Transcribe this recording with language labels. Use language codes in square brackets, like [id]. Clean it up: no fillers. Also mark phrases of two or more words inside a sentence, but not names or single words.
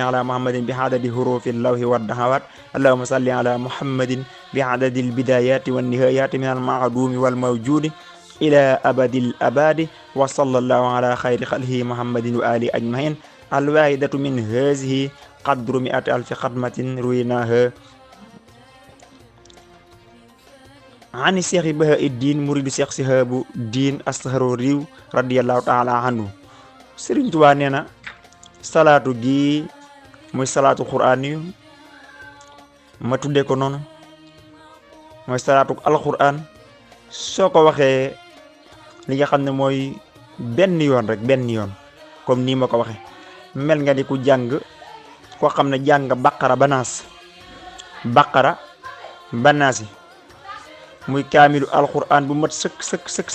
[ar] على محمد بعدد حروف اللوح والدعوات اللهم صل على محمد بعدد البدايات والنهايات من المعدوم والموجود إلى أبد الآبدين وصلى الله على خير خلقه محمد وآله أجمعين الواحدة من هذه قدر مائة ألف ختمة رويناها عن Cheikh Bahauddin مريد Cheikh Sihabu Diin Asharuri رضي الله تعالى عنه. [wo] Serigne Touba nee na salaatu gi muy [ar] صلاة قرآن [wo] yu ma tudde ko noonu mooy [ar] صلاة القرآن [wo] soo ko waxee li nga xam ne mooy benn yoon rek benn yoon comme nii ma ko waxee mel nga ni ku jàng koo xam ne jàng baqara banaasi muy [ar] كامل القرآن [wo] bu mat sëkk